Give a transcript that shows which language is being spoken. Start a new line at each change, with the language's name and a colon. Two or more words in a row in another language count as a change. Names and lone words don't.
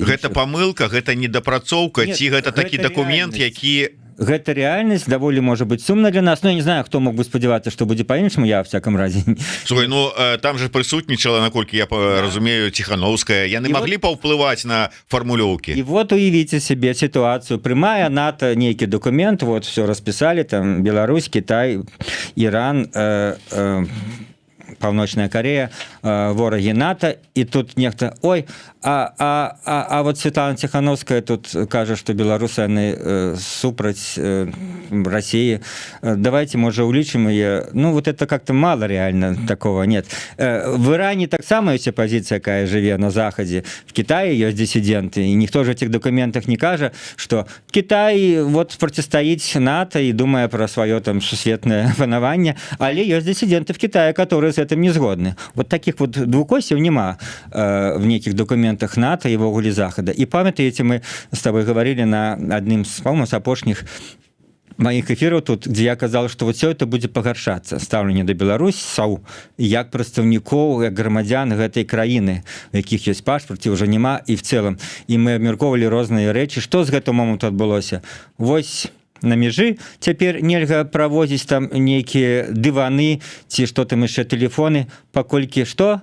Belarusian: гэта памылка, гэта недапрацоўка, ці гэта такі дакумент, які гэта реальность даволі можа быть сумна для нас. Ну, я не знаю, хто мог бы спадзявацца, что будзе по-іншаму,
Russian: я в всяком разе.
Belarusian: Слухай, ну там же прысутнічала, наколькі я разумею, Тихановская, яны маглі паўплываць на фармулёўкі.
Russian: И вот уявите себе ситуацию, прямая НАТО нейкі документ, вот все расписали, там Беларусь, Китай, Иран,
Belarusian: Паўночная Корея, вораги НАТО,
Russian: и тут нехта, ой, а вот Светлана Тихановская тут кажа, что беларусы они супраць России, давайте, может, улічым ее. Ну, вот это как-то мало реально, такого нет. В Иране так само есть оппозиция, какая живе на Заходе, в Китае есть диссиденты, и никто же в этих документах не кажа, что Китай вот противостоит НАТО и думая про свое там
Belarusian: сусветное панаванне,
Russian: але есть диссиденты в Китае, которые с этим не згодны. Вот таких вот двукосів нема в неких документах НАТО и ввогуле Захода. И памятаете, мы с тобой говорили на одним з, по-моему, с апошніх моих эфиров тут, где я казал, что вот все это будет пагаршацца,
Belarusian: стаўленне да беларусаў як прадстаўнікоў, як грамадзян гэтай краіны, у якіх ёсць пашпарт, ці ўжо няма, і в цэлым. І мы абмяркоўвалі розныя рэчы, што з гэтага моманту адбылося. Вось на межы цяпер нельга правозіць там нейкія дываны ці што там яшчэ тэлефоны, паколькі што?